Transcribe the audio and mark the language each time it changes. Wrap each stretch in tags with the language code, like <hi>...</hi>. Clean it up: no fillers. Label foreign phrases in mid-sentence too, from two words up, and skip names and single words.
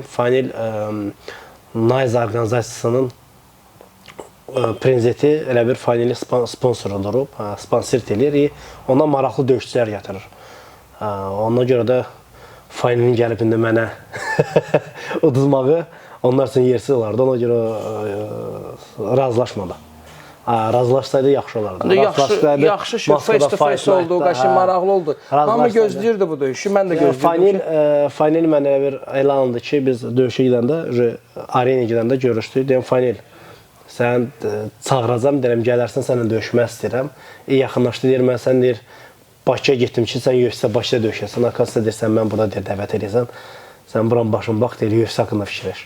<az>Fanil Nice orqanizasiyasının prezidenti elə bir Fanili sponsoru durub, sponsor edir, ona maraqlı döyüşçülər gətirir. Ona görə də Fanilin gəlib indi mənə uduzmağı onlar üçün yersiz olardı. Ona görə razılaşmadı. Razılaşsaydı yaxşı olardı. Yaxşı</az> <en>face to face</en> <az>oldu, qaşın maraqlı oldu. Hamı gözləyirdi bu döyüşü, mən də gözləyirdim. Fanil mənə elə bir elan oldu ki, biz döyüşə gedəndə, arenaya gedəndə görüşdük. Deyəm, Fanil, sən çağıracam, deyirəm, gələrsən, sənlə döyüşmək istəyirəm. Yaxınlaşdı, deyir, mən sən deyir, Bakıya getdim ki, sən UFC başda döyüşəsən, arkasında deyirsən, mən burada deyir, dəvət edirsən, sən buran başın bax, deyir, UFC haqqında fikirləş.</az>